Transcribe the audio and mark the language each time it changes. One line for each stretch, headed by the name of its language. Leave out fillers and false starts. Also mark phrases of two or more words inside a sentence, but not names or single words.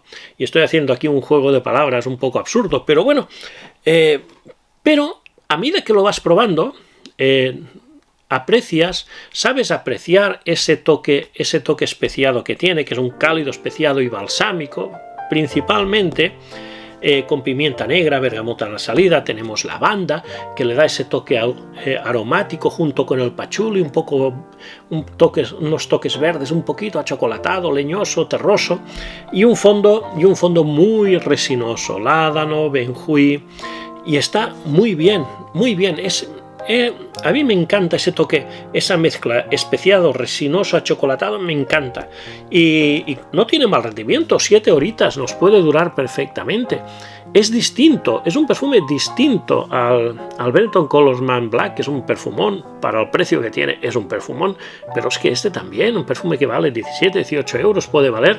Spanish: Y estoy haciendo aquí un juego de palabras un poco absurdo, pero bueno, pero a medida que lo vas probando, sabes apreciar ese toque especiado que tiene, que es un cálido, especiado y balsámico, principalmente. Con pimienta negra, bergamota en la salida, tenemos lavanda, que le da ese toque aromático junto con el pachuli, unos toques verdes, un poquito achocolatado, leñoso, terroso, y un fondo muy resinoso, ládano, benjuí, y está muy bien, muy bien. A mí me encanta ese toque, esa mezcla especiado, resinoso, achocolatado, me encanta. Y no tiene mal rendimiento, 7 horitas nos puede durar perfectamente. Es distinto, es un perfume distinto al Benetton Colorsman Black, que es un perfumón, para el precio que tiene es un perfumón, pero es que este también, un perfume que vale 17, 18 euros puede valer.